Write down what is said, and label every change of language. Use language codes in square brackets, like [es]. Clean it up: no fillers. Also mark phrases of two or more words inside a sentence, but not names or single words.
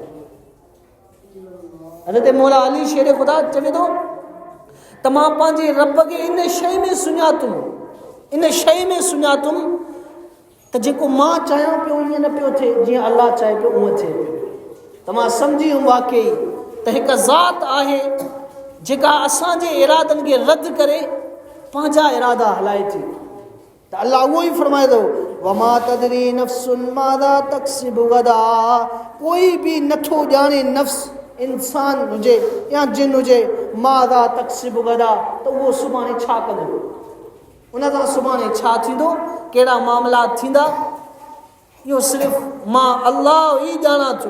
[sd] हज़रत मौला अली शेर ख़ुदा चवे थो त मां पंहिंजे रब खे इन शइ में सुञातुमि, इन शइ में सुञातुमि त जेको मां चाहियां पियो ईअं न पियो थिए, जीअं अल्लाह चाहे पियो उअं थिए पियो। त मां सम्झी वियुमि वाक़ई त हिकु ज़ात आहे जेका असांजे इरादनि खे रद्द करे पंहिंजा इरादा हलाए थी। त अल्लाह उहो ई फरमाए थो [ar] وما تدري نفس ماذا تكسب غدا, [sd] कोई बि नथो ॼाणे नफ़्स, इंसान हुजे या जिन हुजे, [ar] ماذا تكسب غدا, [sd] त उहो सुभाणे छा कंदो, उन सां सुभाणे छा थींदो, कहिड़ा मामला थींदा, इहो सिर्फ़ु मां अल्लाह ई ॼाणा थो।